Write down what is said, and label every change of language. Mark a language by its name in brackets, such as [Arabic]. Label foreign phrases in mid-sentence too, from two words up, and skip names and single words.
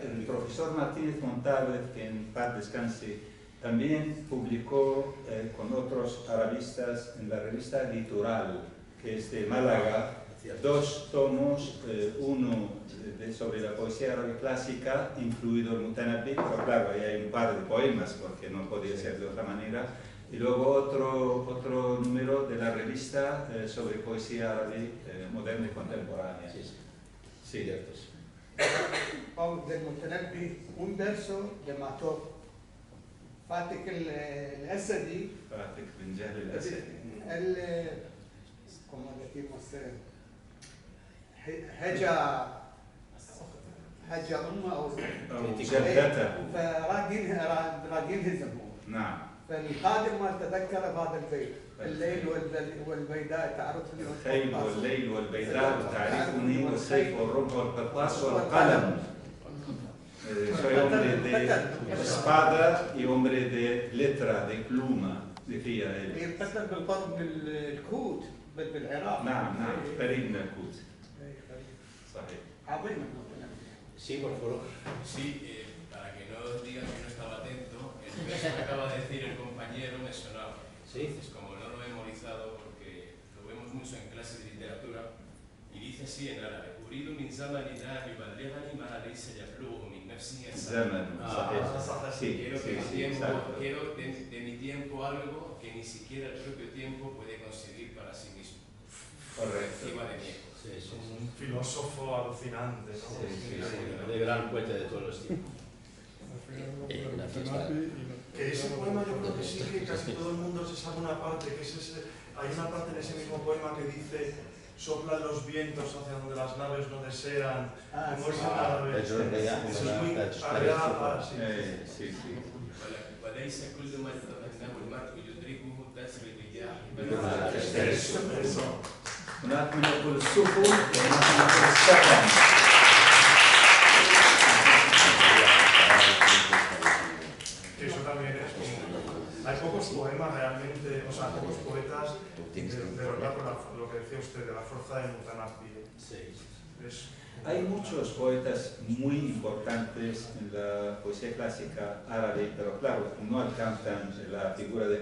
[Spanish] El profesor Martínez Montalvez, que en paz descanse, también publicó con otros arabistas en la revista Litoral, que es de Málaga, 2 tomos, uno sobre la poesía árabe clásica, incluido el Mutanabbi, pero claro, ahí hay un par de poemas, porque no podía ser de otra manera, y luego otro número de la revista sobre poesía árabe moderna y contemporánea. Sí, cierto. Del Mutanabbi, un verso de Matop, Fatih el-Asadi, Fatih bin Jahl el-Asadi. como decimos, [Arabic] هجا أمه أو جدته فراقين هزموه. نعم. فالقادم ما تذكر بهذا البيت، الليل والبيداء تعرفني، الخيل والليل والبيداء تعرفني والسيف والرمح والقرطاس والقلم. [Spanish] Soy hombre de espada y hombre de letra, de pluma, decía él. [Arabic] يقتل بالضرب بالكوت بالعراق. نعم قريب من الكوت. صحيح. عظيم. [Spanish] Sí, por favor. Sí, para que no digan que no estaba atento, el verso que acaba de decir el compañero me sonaba. Sí. Entonces, como no lo he memorizado porque lo vemos mucho en clases de literatura, y dice así en árabe: [Arabic] أريد من زماني لا يبلغني ما ليس يبلغه من نفسي Zaman. [Spanish] Quiero de mi tiempo algo que ni siquiera el propio tiempo puede conseguir para sí mismo. Correcto. Encima de mí. Sí, es un filósofo alucinante, ¿no? De gran poeta de todos los tiempos. Que ese poema yo creo que sí que casi todo el mundo se sabe una parte, que es hay una parte en ese mismo poema que dice: soplan los vientos hacia donde las naves no desean. Como es en árabe. Eso es muy árabe. Sí. [Arabic] وليس كل ما يتمناه المرء يدركه تسري الرياح. [Spanish] Eso. [Arabic] هناك من يقول السفن وهناك من يقول السفن. [Spanish] Eso también es como... Hay pocos poemas realmente, o sea, pocos poetas de verdad con lo que decía usted, de la fuerza de Mutanabbi. Hay muchos poetas muy importantes en la poesía clásica árabe, pero claro, no alcanzan la figura de...